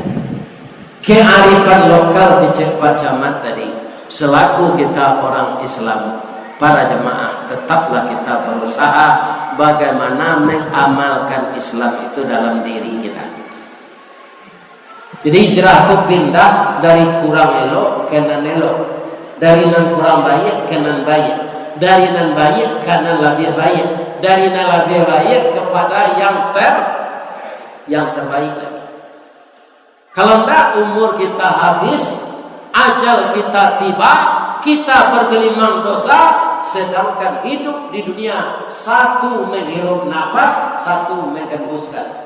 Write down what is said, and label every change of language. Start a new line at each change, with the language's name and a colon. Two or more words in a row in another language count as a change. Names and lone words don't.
Indonesian: Kearifan lokal Pak Camat tadi, selaku kita orang Islam, para jemaah, tetaplah kita berusaha bagaimana mengamalkan Islam itu dalam diri kita.
Minangkabau: Jadi hijrah itu pindah dari kurang elok ke nan elok, dari nan kurang baik ke nan baik, dari nan baik ke nan lebih baik, dari nan lebih baik kepada yang terbaik lagi.
Indonesian: Kalau tidak umur kita habis, ajal kita tiba, kita bergelimang dosa, sedangkan hidup di dunia satu menghirup nafas, satu menghembuskan.